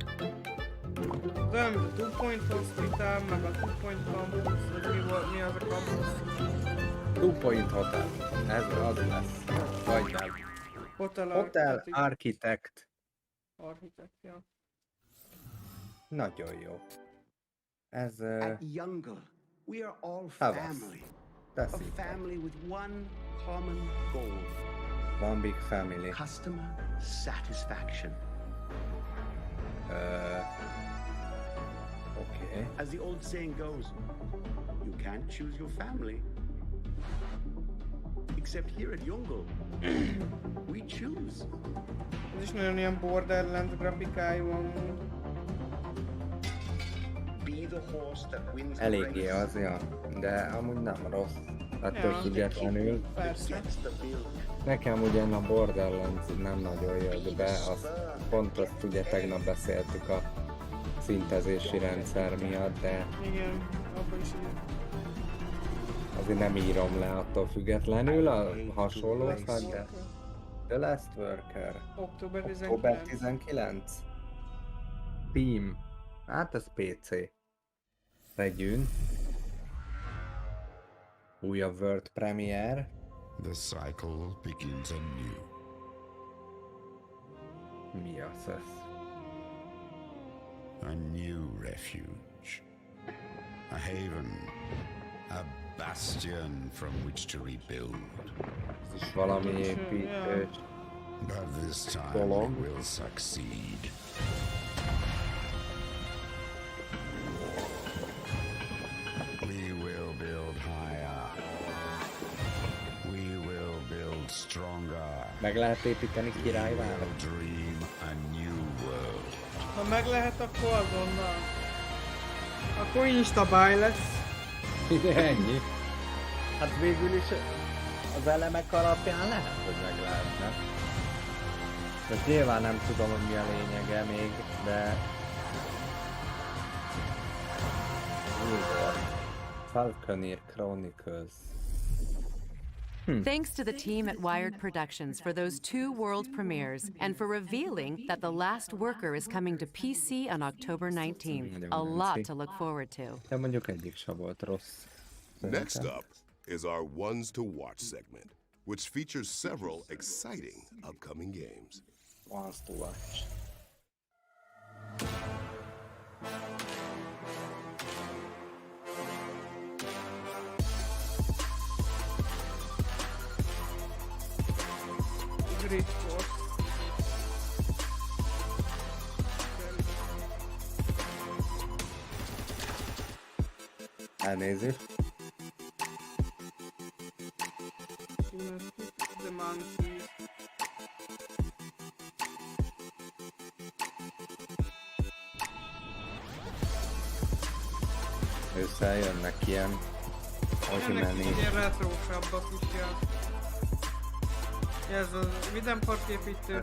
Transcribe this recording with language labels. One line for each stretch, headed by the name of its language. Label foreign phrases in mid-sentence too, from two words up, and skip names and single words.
Hungarian: Nem, 2 Point Hospital, meg a 2 Point Campus, hogy mi az a campus? 2 Point Hotel. Ez az lesz. Vagy nem. Hotel Architect. Architect, ja. Nagyon jó. Ez
English: At Youngle, we are all
Hungarian: tavasz.
English: family. A family with one common goal. One big family. Customer satisfaction. Okay. As the old saying goes, you can't choose your family. Except here at Jungle, we choose.
Hungarian: Ez is nagyon ilyen Borderlands grafikájú amúgy.
English: Be the horse that wins the
Hungarian: Eléggé
English: race.
Hungarian: az, ja. De amúgy nem rossz. Attól Ja, függetlenül. persze. Nekem ugyan a Borderlands nem nagyon jött be, pont azt ugye tegnap beszéltük a szintezési rendszer miatt, de Igen, abban is igen. azért nem írom le attól függetlenül a hasonlókat, de The Last Worker. Október 19. Október 19. Steam. Hát ez PC. Vegyünk. Újabb
English: World Premiere. The cycle begins anew.
Hungarian: Mi az ez?
English: A new refuge. A haven. A bastion from which to rebuild.
Hungarian: Ez is valami építős.
English: But this time we will succeed. We will build higher. We will build stronger.
Hungarian: Meg lehet építeni királyvárat.
English: Dream a new world.
Hungarian: Ha meg lehet, akkor azonnal. Akkor instabuy lesz. Ennyi. Hát végül is az elemek alapján lehet, hogy meg lehetne. Most nyilván nem tudom, hogy mi a lényege még, de...
English: Falconeer Chronicles. Thanks to the team at Wired Productions for those 2 world premieres and for revealing that The Last Worker is coming to PC on October 19th. A lot to look forward to.
Hungarian: De mondjuk egyik sem volt rossz.
English: Next up is our Ones to Watch segment, which features several exciting upcoming games. Ones to Watch. Great Force.
Hungarian: Elnézést.
English: The Monkey.
Hungarian: Összejönnek ilyen Ennek ilyen retrósabbak is jön. Ez a Videm Park építős.